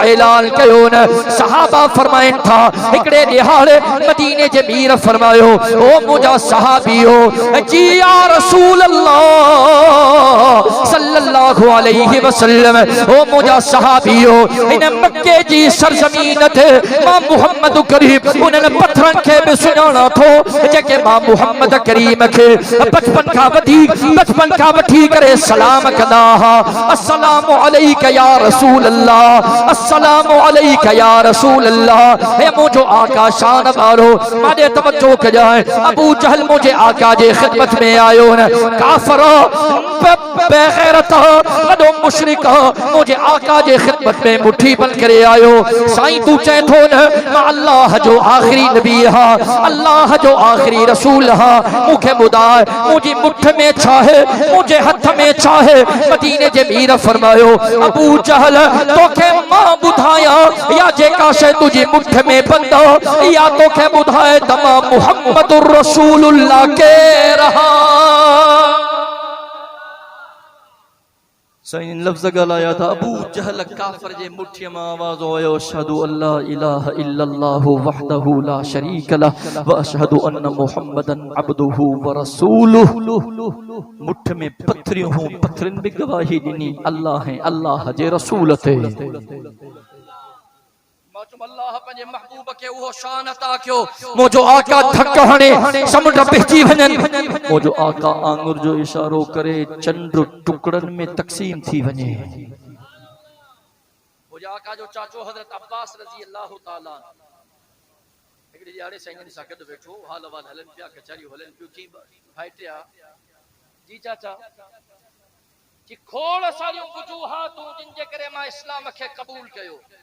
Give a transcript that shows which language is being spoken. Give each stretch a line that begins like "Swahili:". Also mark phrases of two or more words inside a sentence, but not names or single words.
Sindhi: ऐलान कयो न सहाबा फरमाइनि था हिकिड़े ॾिहाड़े मदीने जे मीर फरमायो ओ मुंहिंजा सहाबियो जी
Arabic: يا رسول الله صلى الله عليه وسلم
Sindhi: ओ मुंहिंजा सहाबियो इन मक्के जी सरजमीन ते मां मुहम्मद करीम उन्हनि पत्थरनि खे बि सुञाणा थो जेके मां मुहम्मद करीम खे बचपन खां वठी करे सलाम कंदा हा
Arabic: السلام عليك يا رسول الله السلام عليك يا رسول الله
Sindhi: हे मुंहिंजो आका शान वारो माॾे तवज्जो कजाए अबू जहल मुंहिंजे आका जे खिदमत में आयो न काफर बेगैरत वॾो मुशरिक मुंहिंजे आका जे खिदमत में मुट्ठी बंद करे आयो साईं तू चए थो न मां अल्लाह जो आखिरी नबी हा अल्लाह जो आखिरी रसूल हा मूंखे ॿुधाए मुंहिंजी मुठ में छा है मुंहिंजे हथ में छा है मदीने जे मीर फरमायो अबू जहल तोखे मां ॿुधाया या जेका शइ तुंहिंजी मुठ में बंद या तोखे ॿुधाए त मां
Arabic: محمد رسول الله
Sindhi: के रहा साईं लफ्ज़ ॻाल्हाया था अबू जहल काफ़िर जे मुठीअ मां आवाज़ आयो
Arabic: أشهد أن لا إله إلا الله وحده لا شريك له وأشهد أن محمدا عبده ورسوله
Sindhi: मुठ में पत्थरियूं हूं पत्थरनि भी गवाही ॾिनी अल्लाह है अल्लाह जे रसूल थे अल्लाह पंहिंजे महबूब खे उहो शान अता कयो मुंहिंजो आका धक हणे समुंड बहिजी वञनि मुंहिंजो आका आंगुर जो इशारो करे चंद्र टुकड़नि में तक़सीम थी वञे मुंहिंजे आका जो चाचो हज़रत अब्बास
Arabic: رضي الله تعالى
Sindhi: हिकिड़े ॾियारे साईं सां गॾु वेठो हाल वाल हलनि पिया कचहरियूं हलनि पियूं की भाइटिया जी चाचा कि खोड़ सारियूं वजूहातूं जिन जे करे मां इस्लाम खे क़बूल कयो